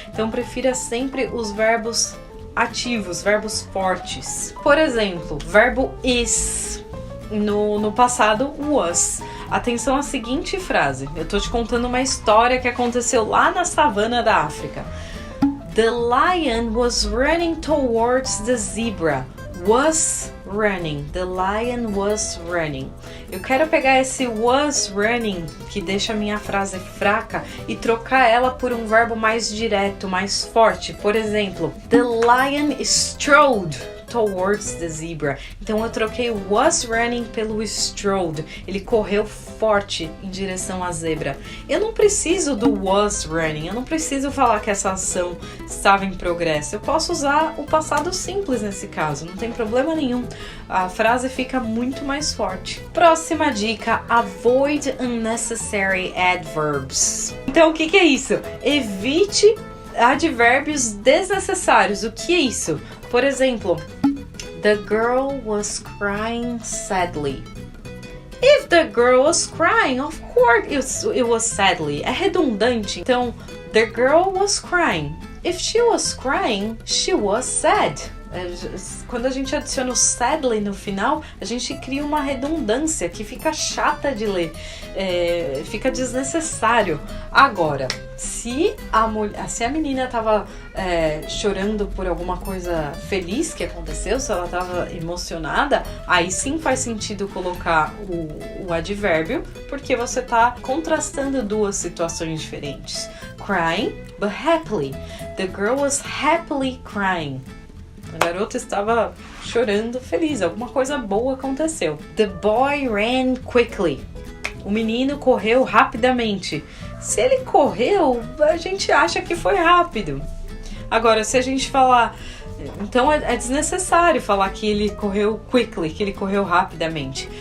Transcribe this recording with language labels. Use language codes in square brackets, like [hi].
[pt] Então prefira sempre os verbos ativos, verbos fortes. Por exemplo, verbo is, no passado was. Atenção à seguinte frase. Eu tô te contando uma história que aconteceu lá na savana da África. [en] The lion was running towards the zebra. Was running. The lion was running. [pt] Eu quero pegar esse was running, que deixa a minha frase fraca, e trocar ela por um verbo mais direto, mais forte. Por exemplo, [en] the lion strode towards the zebra. [pt] Então eu troquei o was running pelo strode. Ele correu forte em direção à zebra. Eu não preciso do was running. Eu não preciso falar que essa ação estava em progresso. Eu posso usar o passado simples nesse caso. Não tem problema nenhum. A frase fica muito mais forte. Próxima dica: [en] avoid unnecessary adverbs. [pt] Então o que é isso? Evite advérbios desnecessários. O que é isso? Por exemplo, [en] the girl was crying sadly. If the girl was crying, of course it was sadly. [pt] É redundante. [en] Então, the girl was crying. If she was crying, she was sad. [pt] Quando a gente adiciona o sadly no final, a gente cria uma redundância que fica chata de ler, fica desnecessário. Agora, se a menina estava chorando por alguma coisa feliz que aconteceu, se ela estava emocionada, aí sim faz sentido colocar o advérbio, porque você está contrastando duas situações diferentes. [en] Crying, but happily. The girl was happily crying. [pt] A garota estava chorando feliz, alguma coisa boa aconteceu. [en] The boy ran quickly. [pt] O menino correu rapidamente. Se ele correu, a gente acha que foi rápido. Agora, se a gente falar... Então é desnecessário falar que ele correu quickly, que ele correu rapidamente.